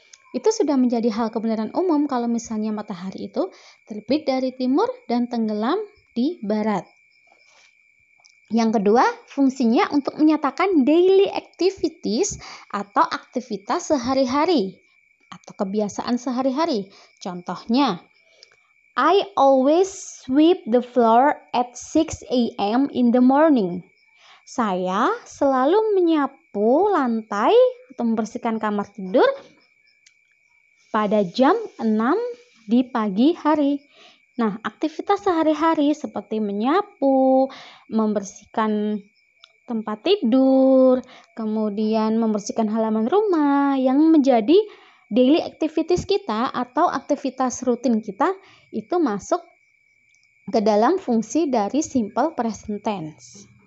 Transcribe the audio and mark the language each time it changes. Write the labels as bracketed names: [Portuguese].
[Indonesian] Itu sudah menjadi hal kebenaran umum kalau misalnya matahari itu terbit dari timur dan tenggelam di barat. Yang kedua, fungsinya untuk menyatakan daily activities atau aktivitas sehari-hari atau kebiasaan sehari-hari. [English] Contohnya, I always sweep the floor at 6 a.m. in the morning. [Indonesian] Saya selalu menyapu lantai atau membersihkan kamar tidur pada jam 6 di pagi hari. Nah, aktivitas sehari-hari seperti menyapu, membersihkan tempat tidur, kemudian membersihkan halaman rumah yang menjadi daily activities kita atau aktivitas rutin kita itu masuk ke dalam fungsi dari simple present tense.